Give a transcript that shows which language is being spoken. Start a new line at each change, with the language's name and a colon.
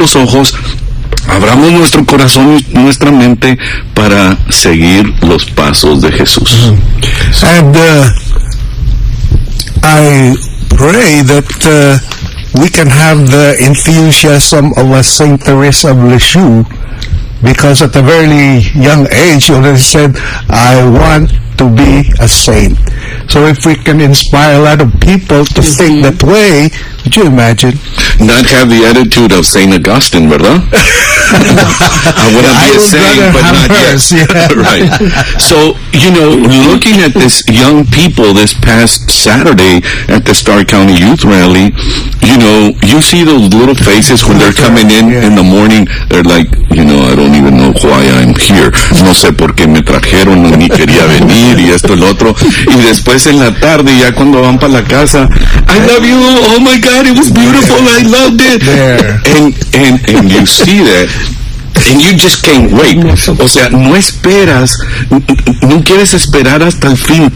Spanish: Los ojos, abramos nuestro corazón y nuestra mente para seguir los pasos de Jesús. Mm-hmm.
English: And I pray that we can have the enthusiasm of a Saint Teresa of Lisieux, because at a very young age she already said, "I want to be a saint." So if we can inspire a lot of people to mm-hmm. think that way, would you imagine? Not have the attitude of Saint Augustine,
Spanish: verdad?
English: I want to be a saint, but not hers, yet. Yeah. Right. So, you know, looking at this young people this past Saturday at the Stark County Youth Rally, you know, you see those little faces when they're coming in yeah. in the morning. They're like, you know, I don't even know why I'm here.
Spanish: No sé por qué me trajeron, ni quería venir, y esto, el otro. Y después en la tarde, ya cuando van para la casa,
English: I love you, oh my God, it was beautiful, I loved it. And you see that. And you just can't wait.
Spanish: O sea, no esperas, no quieres esperar hasta el fin.